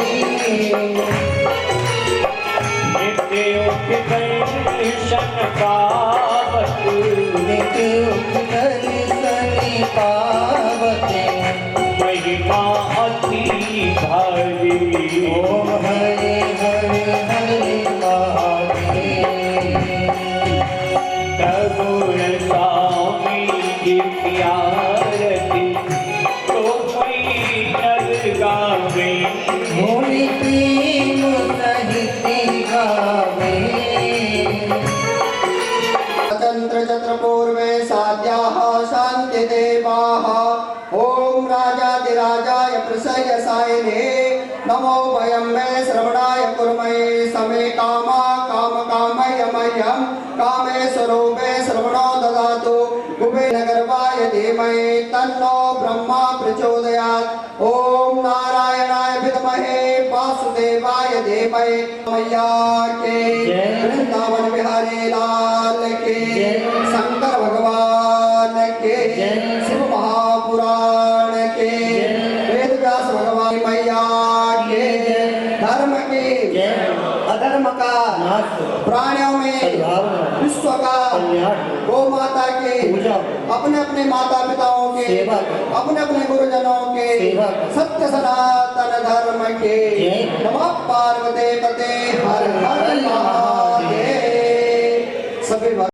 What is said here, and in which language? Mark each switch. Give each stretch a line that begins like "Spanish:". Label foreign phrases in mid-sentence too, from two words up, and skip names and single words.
Hindi: नित्य दर्शन पावत नित्य दर्शन पावते महिमा अति भारी ओम हरे हरे हरे महादेव तगुण स्वामी की प्यारती तो कोई नर गावे बोले प्रेम सहित गावे
Sanskrit: तंत्र चत्र पूर्वे साध्याः शान्ति देवाः ओम राजाधिराजाय प्रसयसायिने नमो वयं मे श्रवणाय कुर्महे समे कामा काम कामय मह्यं कामेश्वरो मे श्रवणो ददातु कुबेरगर्भाय धीमहि तन्नो ब्रह्मा प्रचोदयात् ओम नारायणाय विद्महे वासुदेवाय धीमहि
Hindi: मैया के वृंदावन बिहारी लाल के शंकर भगवान के शिव महापुराण के वेद व्यास भगवान मैया के धर्म के अधर्म का प्राणियों में विश्व का गौ माता के अपने अपने माता पिताओं के अपने अपने गुरुजनों के सत्य सनातन धर्म के
Sanskrit: नमः पार्वती पते हर हर महादेव
Hindi: सभी